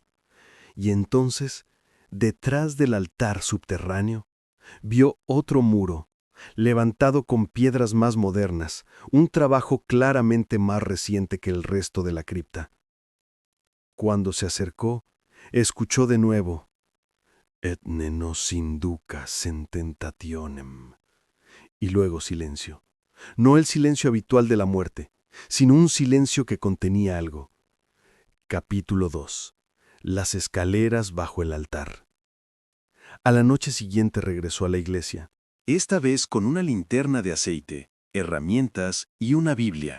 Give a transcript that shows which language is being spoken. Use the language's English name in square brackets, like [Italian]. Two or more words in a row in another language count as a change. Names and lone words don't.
[Spanish] Y entonces, detrás del altar subterráneo, vio otro muro, levantado con piedras más modernas, un trabajo claramente más reciente que el resto de la cripta. Cuando se acercó, escuchó de nuevo, [Latin] «Et ne nos inducas in tentationem», [Spanish] y luego silencio. No el silencio habitual de la muerte, sino un silencio que contenía algo. Capítulo 2. Las escaleras bajo el altar. A la noche siguiente regresó a la iglesia, esta vez con una linterna de aceite, herramientas y una Biblia.